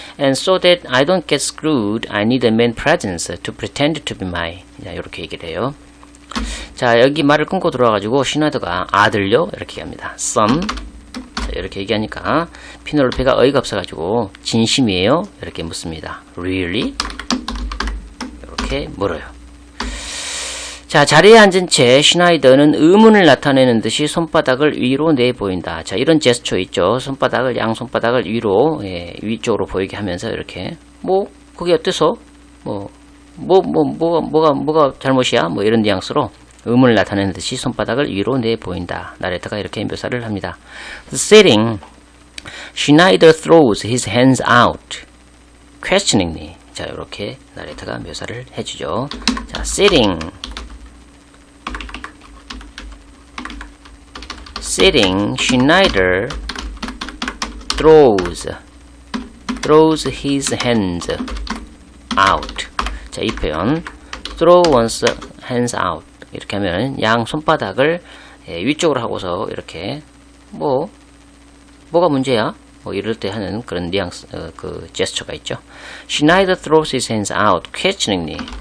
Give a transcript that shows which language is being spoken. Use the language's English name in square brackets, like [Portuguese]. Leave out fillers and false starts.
[English] And so that I don't get screwed, I need a man presence to pretend to be mine. [Korean] 자, 이렇게 얘기를 해요. 자, 여기 말을 끊고 들어와가지고 슈나이더가 아들요? 이렇게 얘기합니다. Son. 자, 이렇게 얘기하니까 피넬로페가 어이가 없어가지고 진심이에요? 이렇게 묻습니다. [English] Really? [Korean] 이렇게 물어요. 자, 자리에 앉은 채 슈나이더는 의문을 나타내는 듯이 손바닥을 위로 내보인다. 자, 이런 제스처 있죠. 손바닥을, 양손바닥을 위로, 위쪽으로 보이게 하면서 이렇게, 그게 어때서? 뭐가 잘못이야? 이런 뉘앙스로 의문을 나타내는 듯이 손바닥을 위로 내보인다. 나레타가 이렇게 묘사를 합니다. [English] Sitting, Schneider throws his hands out, questioningly. [Korean] 자, 이렇게 나레타가 묘사를 해주죠. 자, sitting [English] sitting, she neither throws his hands out. [Korean] 자, 이 표현 [English] throw one's hands out [Korean] 이렇게 하면 양 손바닥을 위쪽으로 하고서 이렇게 뭐가 문제야? 뭐 이럴 때 하는 그런 뉘앙스 그 제스처가 있죠. [English] She neither throws his hands out questioningly.